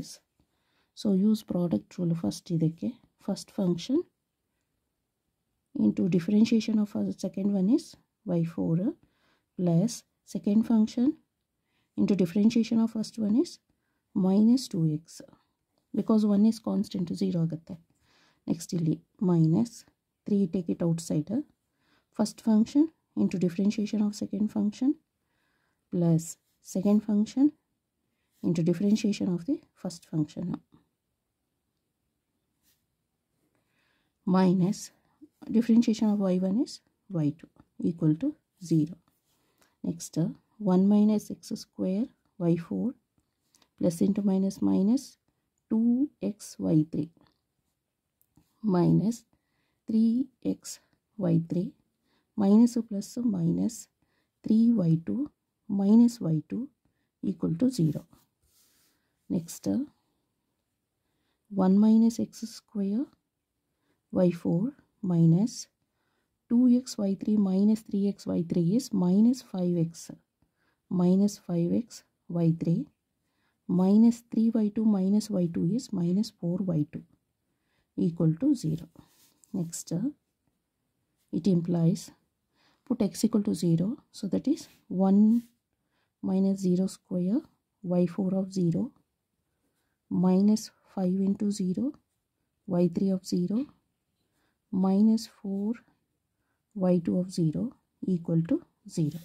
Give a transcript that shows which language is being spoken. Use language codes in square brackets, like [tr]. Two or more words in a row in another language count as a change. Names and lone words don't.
[en] So use product rule first. ಇದಕ್ಕೆ first function into differentiation of the second one is y4 plus second function into differentiation of first one is minus 2x, because 1 is constant 0 ಆಗುತ್ತೆ. Next ಇಲ್ಲಿ minus 3 take it outside, first function into differentiation of second function plus second function into differentiation of the first function minus differentiation of y1 is y2 equal to 0. Next 1 minus x square y4 plus into minus minus 2x y3 minus 3x y3 minus plus minus 3y2 minus y2 equal to 0. Next 1 minus x square y4 minus 2x y3 minus 3x y3 is minus 5x y3 minus 3y2 minus y2 is minus 4y2 equal to 0. Next it implies put x equal to 0, so that is 1 minus 0 square y4 of 0 minus 5 into 0 y3 of 0 minus 4 y2 of 0 equal to 0.